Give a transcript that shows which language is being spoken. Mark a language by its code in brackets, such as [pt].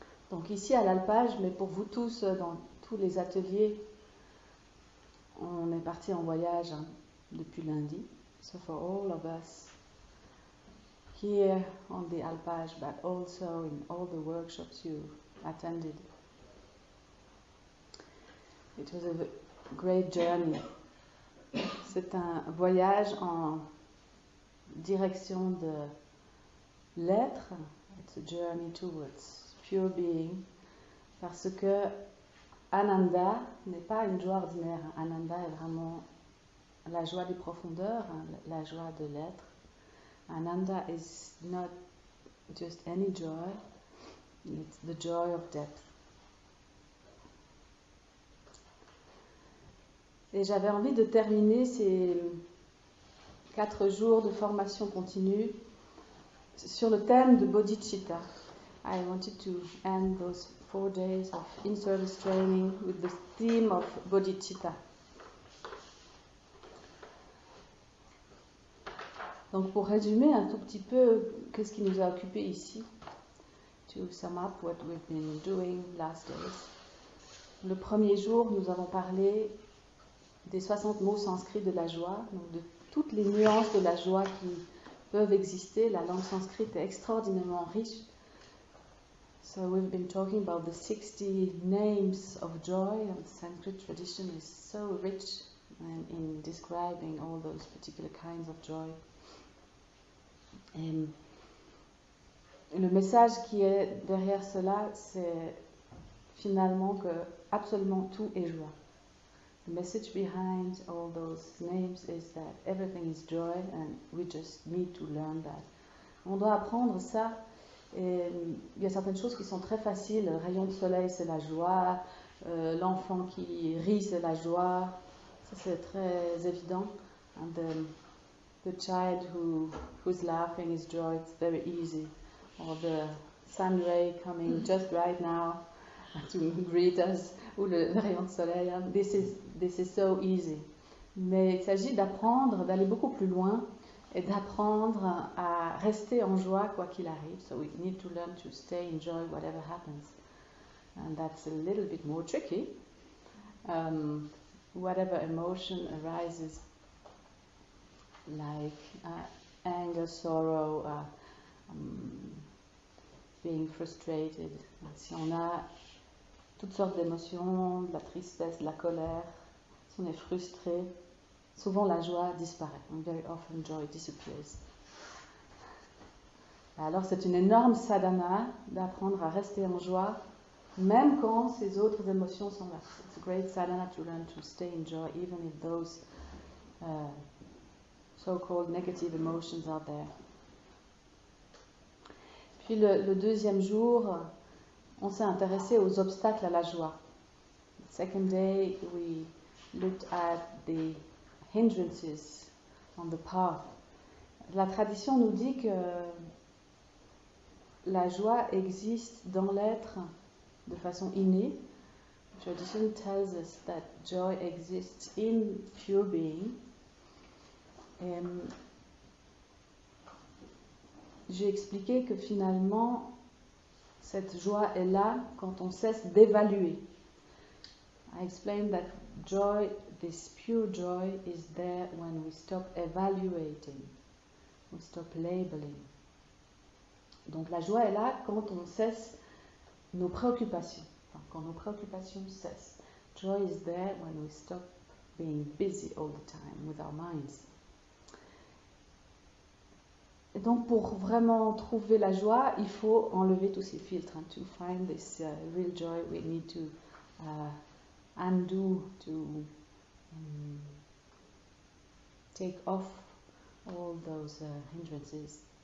[fr] Donc ici à l'alpage, mais pour vous tous, dans tous les ateliers, on est parti en voyage depuis lundi. [en] So for all of us here on the alpage, but also in all the workshops you attended. It was a great journey. [fr] C'est un voyage en direction de l'être. [en] It's a journey towards pure being. [fr] Parce que Ananda n'est pas une joie ordinaire. Ananda est vraiment la joie des profondeurs, la joie de l'être. [en] Ananda is not just any joy, it's the joy of depth. [fr] Et j'avais envie de terminer ces 4 jours de formation continue sur le thème de bodhicitta. [en] I wanted to end those 4 days of in-service training with the theme of bodhicitta. [fr] Donc pour résumer un tout petit peu qu'est-ce qui nous a occupés ici, [en] to sum up what we've been doing last days. [fr] Le premier jour, nous avons parlé des 60 mots sanskrits de la joie, donc de toutes les nuances de la joie qui peuvent exister. La langue sanskrite est extraordinairement riche. [en] So we've been talking about the 60 names of joy, and the Sanskrit tradition is so rich in describing all those particular kinds of joy. [fr] Et le message qui est derrière cela, c'est finalement que absolument tout est joie. [en] The message behind all those names is that everything is joy and we just need to learn that. [fr] On doit apprendre ça. Et il y a certaines choses qui sont très faciles. Le rayon de soleil, c'est la joie. L'enfant qui rit, c'est la joie. Ça, c'est très évident. [en] And the child who's laughing is joy. It's very easy. Or the sun ray coming just right now to greet us. [fr] Ou le rayon de soleil. [en] This is so easy. [fr] Mais il s'agit d'apprendre, d'aller beaucoup plus loin et d'apprendre à rester en joie quoi qu'il arrive. [en] So we need to learn to stay in joy whatever happens. And that's a little bit more tricky. Whatever emotion arises, like anger, sorrow, being frustrated. [fr] Si on a toutes sortes d'émotions, de la tristesse, de la colère, si on est frustré, souvent la joie disparaît. [en] And very often joy disappears. [fr] Alors c'est une énorme sadhana d'apprendre à rester en joie, même quand ces autres émotions sont là. [en] It's a great sadhana to learn to stay in joy, even if those so-called negative emotions are there. [fr] Puis le deuxième jour, on s'est intéressé aux obstacles à la joie. [en] The second day, we looked at the hindrances on the path. [fr] La tradition nous dit que la joie existe dans l'être de façon innée. [en] Tradition tells us that joy exists in pure being. [fr] J'ai expliqué que finalement, cette joie est là quand on cesse d'évaluer. [en] I explained that joy, this pure joy, is there when we stop evaluating, we stop labeling. [fr] Donc la joie est là quand on cesse nos préoccupations, enfin, quand nos préoccupations cessent. [en] Joy is there when we stop being busy all the time with our minds. [fr] Et donc pour vraiment trouver la joie, il faut enlever tous ces filtres. [en] And to find this real joy, we need to undo, to take off all those hindrances.